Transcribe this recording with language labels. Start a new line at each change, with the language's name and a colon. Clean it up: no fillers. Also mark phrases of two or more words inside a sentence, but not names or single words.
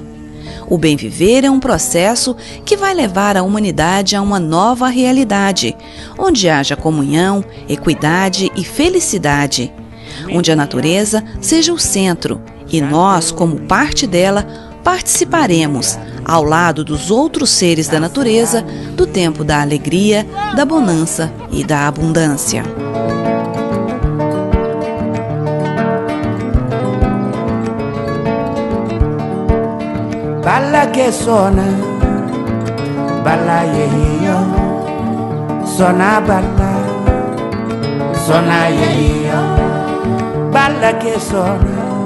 Portuguese: O bem viver é um processo que vai levar a humanidade a uma nova realidade, onde haja comunhão, equidade e felicidade, onde a natureza seja o centro e nós, como parte dela, participaremos, ao lado dos outros seres da natureza, do tempo da alegria, da bonança e da abundância.
Italian: Balla che suona, balla io, suona balla, suona io, balla che suona